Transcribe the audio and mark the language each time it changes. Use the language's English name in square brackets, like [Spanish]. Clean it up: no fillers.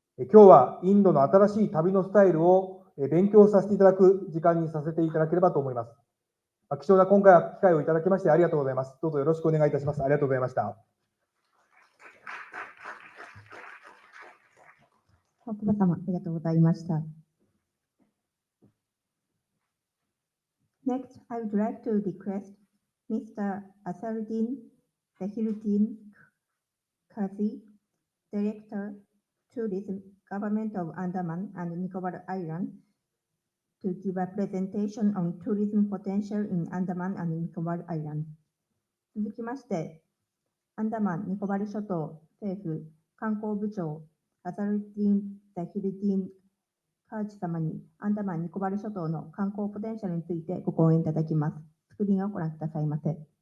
[Japanese] 今日はインドの新しい旅のスタイルを勉強させていただく時間にさせていただければと思います。貴重な今回は機会をいただきましてありがとうございます。どうぞよろしくお願いいたします。ありがとうございました。奥田様、ありがとうございました。 [English] Next, I would like to request Mr. Asaruddin Zahiruddin Kazi, Director, Tourism, Government of Andaman and Nicobar Islands, to give a presentation on tourism potential in Andaman and Nicobar Islands. [Japanese] 続きまして、アンダマン・ニコバル諸島政府観光部長アサルディン・ザヒルディン・カーチ様にアンダマン・ニコバル諸島の観光ポテンシャルについてご講演いただきます。スクリーンをご覧くださいませ。